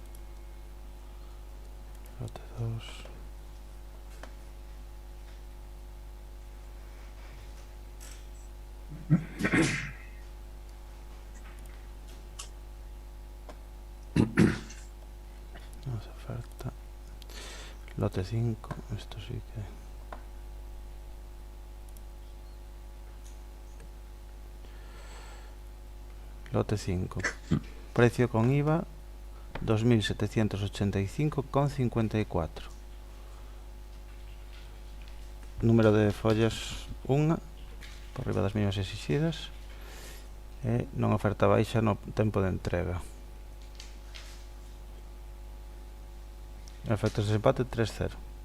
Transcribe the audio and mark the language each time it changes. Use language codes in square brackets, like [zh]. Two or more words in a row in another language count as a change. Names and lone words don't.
[es] Lote 2. No hace oferta. Lote 5. Esto sí que... Lote 5. Precio con IVA 2.785,54. [gl] Número de follas 1 por riba das mínimas exixidas. E non oferta baixa no tempo de entrega. Efectos de desempate 3-0.